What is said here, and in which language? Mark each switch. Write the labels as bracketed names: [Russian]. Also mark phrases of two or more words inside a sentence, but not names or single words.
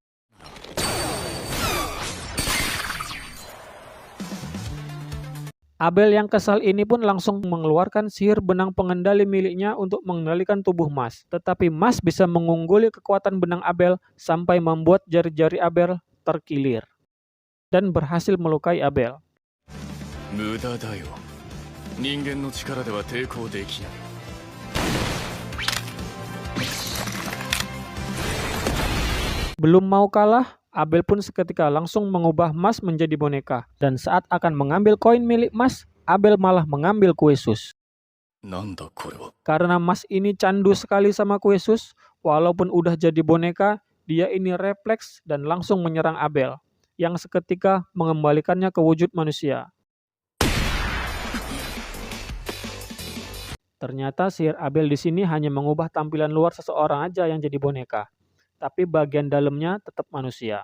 [Indonesian] Abel yang kesal ini pun langsung mengeluarkan sihir benang pengendali miliknya untuk mengendalikan tubuh Mas. Tetapi Mas bisa mengungguli kekuatan benang Abel sampai membuat jari-jari Abel terkilir dan berhasil melukai Abel. [Japanese] 無駄だよ。人間の力では抵抗できない。 [Indonesian] Belum mau kalah, Abel pun seketika langsung mengubah Mas menjadi boneka. Dan saat akan mengambil koin milik Mas, Abel malah mengambil kue sus. [Japanese] なんだこれは。 [Indonesian] Karena Mas ini candu sekali sama kue sus, walaupun udah jadi boneka, dia ini refleks dan langsung menyerang Abel, yang seketika mengembalikannya ke wujud manusia. Ternyata sihir Abel di sini hanya mengubah tampilan luar seseorang aja yang jadi boneka, tapi bagian dalamnya tetap manusia.